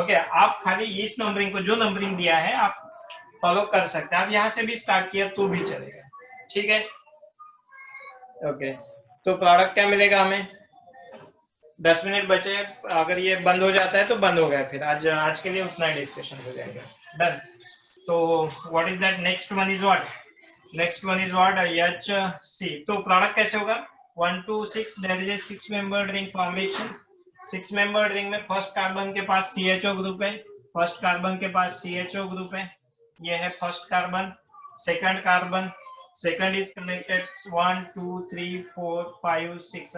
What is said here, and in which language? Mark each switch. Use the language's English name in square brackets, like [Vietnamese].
[Hindi] Okay, आप खाली इस नंबरिंग को, जो नंबरिंग दिया है आप फॉलो कर सकते हैं। आप यहाँ से भी स्टार्ट किया तो भी चलेगा। ठीक है, ओके, तो प्रोडक्ट क्या मिलेगा हमें, 10 मिनट बचे, अगर ये बंद हो जाता है तो बंद हो गया, फिर आज के लिए उतना ही डिस्कशन हो जाएगा। डन। [English] तो what is that, next one is what, next one is what, HC। [Hindi] तो प्रोडक्ट कैसे होगा, 1 2 6, [English] There is a 6 membered ring formation. [Hindi] 6 membered ring में फर्स्ट कार्बन के पास CHO ग्रुप है, फर्स्ट कार्बन के पास CHO ग्रुप है, ये है first carbon. Second carbon, [English] second is connected [Hindi] 1 2 3 4 5 6।